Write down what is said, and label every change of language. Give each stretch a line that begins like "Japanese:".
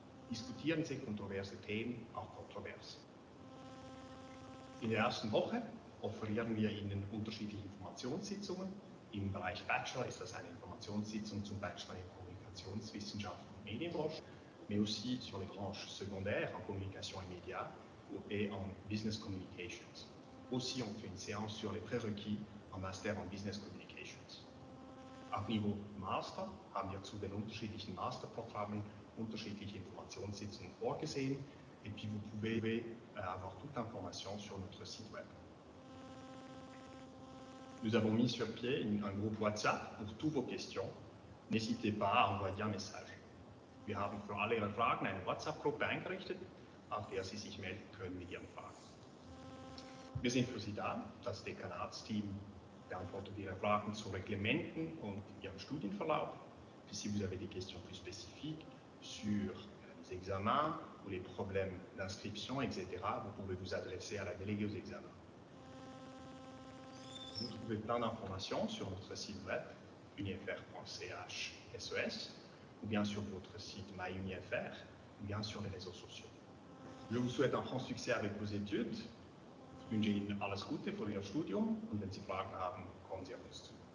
German: Diskutieren Sie kontroverse Themen, auch kontrovers. In der ersten Woche offerieren wir Ihnen unterschiedliche Informationssitzungen. Im Bereich Bachelor ist das eine Informationssitzung zum Bachelor in Kommunikationswissenschaften und Medienbranche,
French: mais aussi sur les branches secondaires en communication et médias et en business communications. Aussi, on fait une séance sur les prérequis en Master en Business Communications.
German: Auf Niveau Master haben wir zu den unterschiedlichen Masterprogrammen unterschiedliche Informationssitzungen vorgesehen.
French: Et puis vous pouvez avoir toute l'information sur notre site web. Nous avons mis sur pied un groupe WhatsApp pour toutes vos questions. N'hésitez pas à envoyer un message.
German: Wir haben für alle Ihre Fragen eine WhatsApp-Gruppe eingerichtet, auf der Sie sich melden können mit Ihren Fragen. Wir sind für Sie da. Das Dekanatsteam beantwortet Ihre Fragen zu Reglementen und Ihrem Studienverlauf.
French: Puis si vous avez des questions plus spécifiques sur les examens ou les problèmes d'inscription, etc., vous pouvez vous adresser à la déléguée aux examens. Vous trouvez plein d'informations sur notre site web unifr.ch/SES ou bien sur votre site MyUniFR ou bien sur les réseaux sociaux. Je vous souhaite un franc succès avec vos études.
German: Ich wünsche Ihnen alles Gute für Ihr Studium und wenn Sie Fragen haben, kommen Sie auf uns zu.